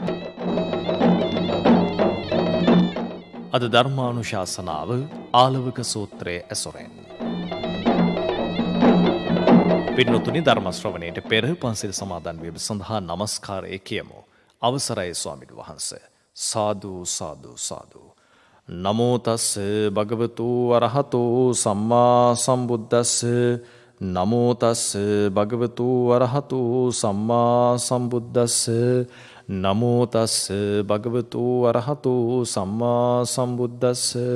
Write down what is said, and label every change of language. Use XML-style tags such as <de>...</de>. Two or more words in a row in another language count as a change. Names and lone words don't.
<si>අද ධර්මානුශාසනාව ආලවක සූත්‍රයේ ඇසුරෙන් පින්නතුනි ධර්ම ශ්‍රවණයට පෙර පන්සිල් සමාදන් වීම සඳහා নমස්කාරය කියමු. අවසරයි ස්වාමීන් වහන්සේ. සාදු සාදු සාදු.</si> <pi>නමෝ තස් භගවතු අරහතෝ සම්මා සම්බුද්දස්ස නමෝ තස් භගවතු අරහතෝ සම්මා සම්බුද්දස්ස නමෝ තස් භගවතු අරහතෝ සම්මා සම්බුද්දස්ස</pi>